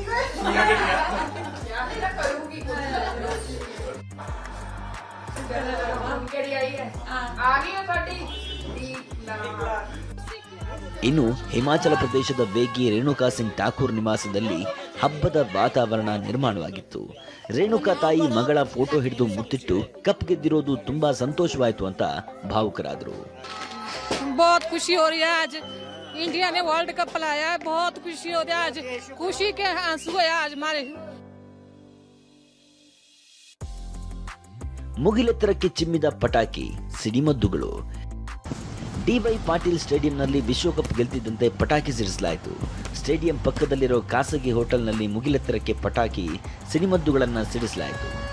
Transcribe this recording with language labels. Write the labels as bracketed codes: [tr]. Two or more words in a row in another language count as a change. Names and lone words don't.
[kn] ಇನ್ನು ಹಿಮಾಚಲ ಪ್ರದೇಶದ ವೇಗಿ ರೇಣುಕಾ ಸಿಂಗ್ ಠಾಕೂರ್ ನಿವಾಸದಲ್ಲಿ ಹಬ್ಬದ ವಾತಾವರಣ ನಿರ್ಮಾಣವಾಗಿತ್ತು. ರೇಣುಕಾ ತಾಯಿ ಮಗಳ ಫೋಟೋ ಹಿಡಿದು ಮುತ್ತಿಟ್ಟು ಕಪ್ ಗೆದ್ದಿರೋದು ತುಂಬಾ ಸಂತೋಷವಾಯಿತು ಅಂತ ಭಾವುಕರಾದರು. [hi] बहुत खुशी हो रही है, आज इंडिया ने वर्ल्ड कप लाया है, बहुत खुशी हो रही है, आज खुशी के आंसू है आज हमारे. [kn] ಮುಗಿಲೆತ್ತರಕ್ಕೆ ಚಿಮ್ಮಿದ ಪಟಾಕಿ, ಸಿಡಿಮದ್ದುಗಳು. ಡಿವೈ ಪಾಟೀಲ್ ಸ್ಟೇಡಿಯಂನಲ್ಲಿ ವಿಶ್ವಕಪ್ ಗೆಲ್ತಿದ್ದಂತೆ ಪಟಾಕಿ ಸಿಡಿಸಲಾಯಿತು. ಸ್ಟೇಡಿಯಂ ಪಕ್ಕದಲ್ಲಿರೋ ಖಾಸಗಿ ಹೋಟೆಲ್ನಲ್ಲಿ ಮುಗಿಲೆತ್ತರಕ್ಕೆ ಪಟಾಕಿ, ಸಿಡಿಮದ್ದುಗಳನ್ನು ಸಿಡಿಸಲಾಯಿತು.